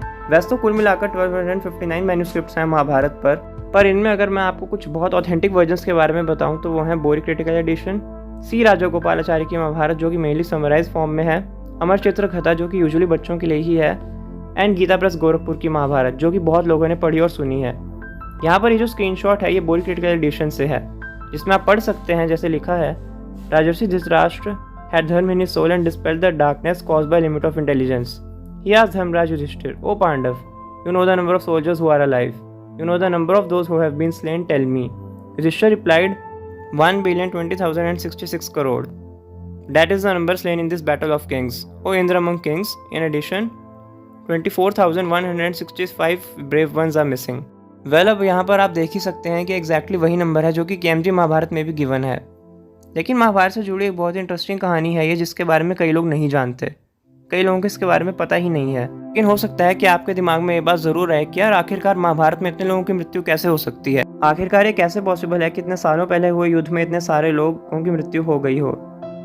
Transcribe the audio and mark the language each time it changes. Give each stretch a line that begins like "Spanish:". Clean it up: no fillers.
Hindi: वैसे तो कुल मिलाकर 1259 मैन्यूस्क्रिप्ट्स हैं महाभारत पर इनमें अगर मैं आपको कुछ बहुत ऑथेंटिक वर्जन्स के बारे में बताऊं तो वो हैं बोरी क्रिटिकल एडिशन, C राजगोपालाचारी की महाभारत जो कि मेनली समराइज फॉर्म में है, अमर चित्र कथा जो कि यूजुअली बच्चों के लिए ही है, एंड गीता प्रेस गोरखपुर की महाभारत जो कि बहुत लोगों ने पढ़ी और सुनी है। यहाँ पर ये जो स्क्रीनशॉट है ये बोरी क्रिटिकल एडिशन से है, जिसमें आप पढ़ सकते हैं जैसे लिखा है, राजर्षि धृतराष्ट्र
English: had dharma in his soul and dispelled the darkness caused by limit of intelligence. He asked Dharmraj Yudhishthir, "O Pandav, you know the number of soldiers who are alive. You know the number of those who have been slain. Tell me." Yudhishthir replied, 1,20,20,066 crore. That is the number slain in this battle of kings. O Indra among kings, in addition, 24,165 brave ones are missing.
Hindi: अब यहाँ पर आप देख ही सकते हैं कि exactly वही number है जो कि KMG महाभारत में भी गिवन है। लेकिन महाभारत से जुड़ी एक बहुत ही इंटरेस्टिंग कहानी है ये, जिसके बारे में कई लोग नहीं जानते, कई लोगों को इसके बारे में पता ही नहीं है। लेकिन हो सकता है कि आपके दिमाग में ये बात जरूर है कि यार आखिरकार महाभारत में इतने लोगों की मृत्यु कैसे हो सकती है, आखिरकार ये कैसे पॉसिबल है कि इतने सालों पहले हुए युद्ध में इतने सारे लोगों की मृत्यु हो गई हो।